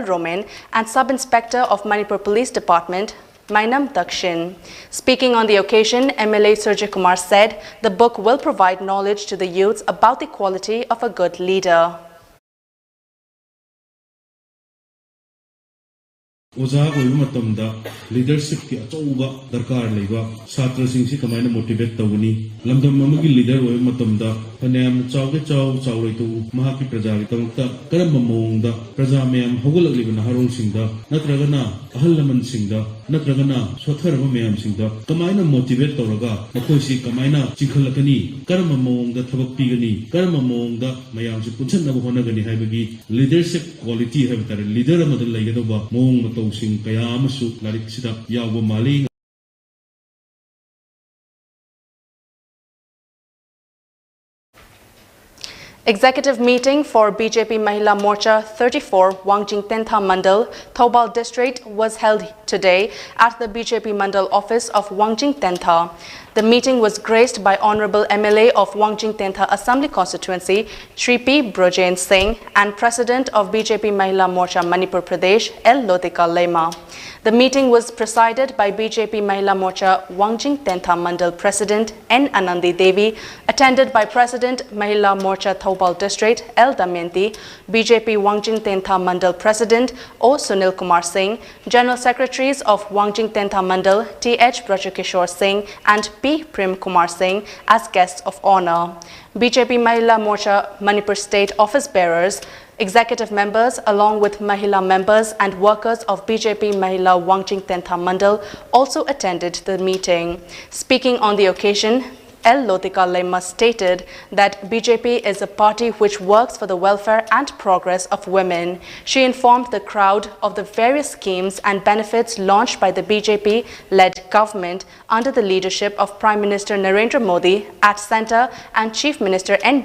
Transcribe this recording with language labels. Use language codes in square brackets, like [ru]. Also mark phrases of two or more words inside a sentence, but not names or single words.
[en] Romain, and Sub-Inspector of Manipur Police Department, Mainam Dakshin. Speaking on the occasion, MLA Surjakumar said the book will provide knowledge to the youths about the quality of a good leader. [mni] ओजा कोई मतमदा लीडरशिप की अचौबा दरकार लेबा छात्र सिंह कमायना मोटिवेट तौगनी लमदम अमगी लीडर ओय मतमदा फनेम चावगे चावले तो महाकी प्रजा की तमक्ता करम मोंगदा प्रजा मयम हगुलगलिब नहरों सिंहदा नत्रगना अहल लमन सिंहदा नत्रगना सोथरब मयम सिंहदा कमायना मोटिवेट तौरगा मखोयसी कमायना चिखलकनी करम मोंगदा थबक पीगनी करम मोंगदा मयम से पुछनब होनगनी हाइबगी [en] leadership quality [mni] है लीडर अमद लेगदबा मोंग मतौसिंग कया अमसु लारिक सिदा यावो माली [en] Executive meeting for BJP Mahila Morcha 34 Wangjing Tentha Mandal, Thoubal district was held today at the BJP Mandal office of Wangjing Tentha. The meeting was graced by Honorable MLA of Wangjing Tentha Assembly Constituency, Shri P. Brojain Singh, and President of BJP Mahila Morcha Manipur Pradesh, L. Lotika Lema. The meeting was presided by BJP Mahila Morcha Wangjing Tentha Mandal President N. Anandi Devi, attended by President Mahila Morcha Thoubal District L. Damayanti, BJP Wangjing Tentha Mandal President O. Sunil Kumar Singh, General Secretaries of Wangjing Tentha Mandal T. H. Brajakishore Singh and P. Prem Kumar Singh as guests of honor. BJP Mahila Morcha Manipur State Office Bearers, executive members along with Mahila members and workers of BJP Mahila Wangjing Tentha Mandal also attended the meeting. Speaking on the occasion, L. Lotika Lema stated that BJP is a party which works for the welfare and progress of women. She informed the crowd of the various schemes and benefits launched by the BJP-led government under the leadership of Prime Minister Narendra Modi at centre and Chief Minister N.